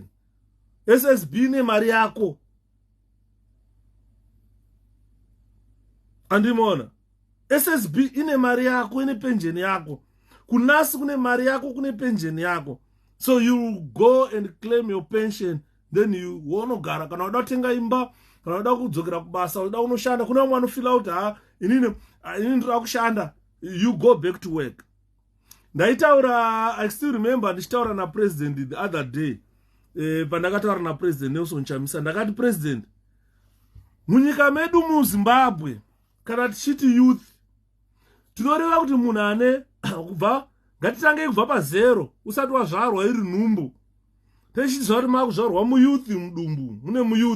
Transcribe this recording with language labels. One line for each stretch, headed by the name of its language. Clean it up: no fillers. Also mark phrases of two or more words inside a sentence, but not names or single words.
Shona: SSB ine mari yako. Andimona. SSB ine mari yako, ine pension yako. Kunasi kune mari yako, kune pension yako.
English: So you go and claim your pension. Then you wonogara.
Shona: Kana wada tenga imba, kana wada kudzokera kubasa, wada unoshanda. Kuna wano
English: fill out,
Shona: inini ndira kushanda.
English: You go back to work. I still remember
Shona: ndichitaura na president
English: the other day.
Shona: Pandakataura na president Nelson Chamisa. Ndakati president, munyika medu mu Zimbabwe, kana tichiti youth, tinoreva kuti munhu ane kubva ngatitange kubva pa0 usati wazvarwa iri nhumbu. Tichizwa kuti makuzvarwa muyouth mudumbu, mune muyouth.